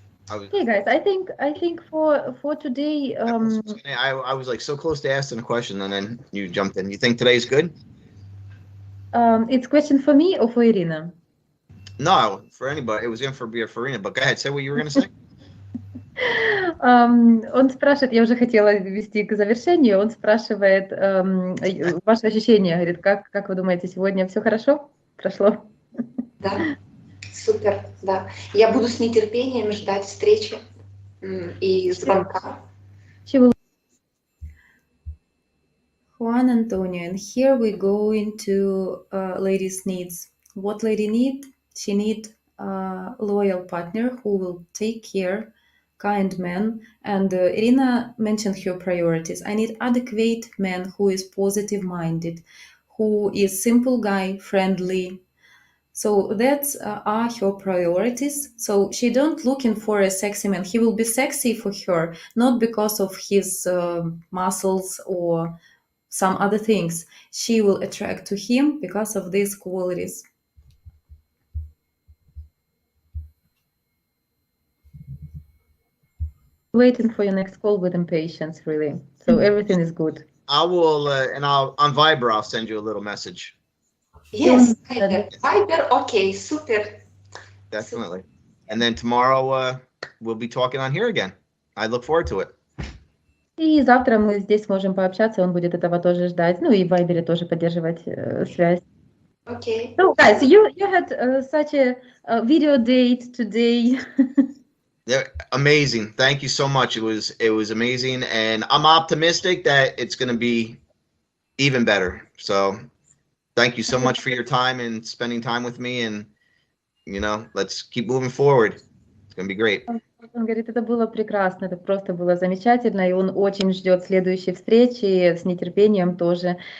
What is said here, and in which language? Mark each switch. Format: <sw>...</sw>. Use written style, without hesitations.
<en>Okay, guys, I think for today, I was like so close to asking a question, and then you jumped in. You think today's good? It's question for me or for Irina? No, for anybody. It was going to be for Irina, but go ahead. Say what you were going to say.</en> <ru>Он спрашивает, я уже хотела вести к завершению, он спрашивает ваши ощущения, говорит, как вы думаете, сегодня все хорошо прошло? Да, супер, да. Я буду с нетерпением ждать встречи и звонка.</ru> <en>Juan Antonio, and here we go into ladies' needs. What lady need? She need a loyal partner who will take care, kind man. And Irina mentioned her priorities. I need adequate man who is positive-minded, who is simple guy, friendly. So that's are her priorities. So she don't looking for a sexy man. He will be sexy for her, not because of his muscles or some other things. She will attract to him because of these qualities. Waiting for your next call with impatience, really. So everything is good. I will, and I'll on Viber. I'll send you a little message. Yes, Don't- Viber, okay, super. Definitely. And then tomorrow we'll be talking on here again. I look forward to it.</en> <ru>И завтра мы здесь сможем пообщаться, он будет этого тоже ждать. Ну и в Вайбере тоже поддерживать связь.</ru> <en>Okay. So guys, you had such a video date today. They're amazing. Thank you so much. It was amazing, and I'm optimistic that it's going to be even better. So thank you so much for your time and spending time with me, and let's keep moving forward. It's going to be great.</en> <ru>Он говорит, это было прекрасно, это просто было замечательно, и он очень ждет следующей встречи с нетерпением тоже.</ru>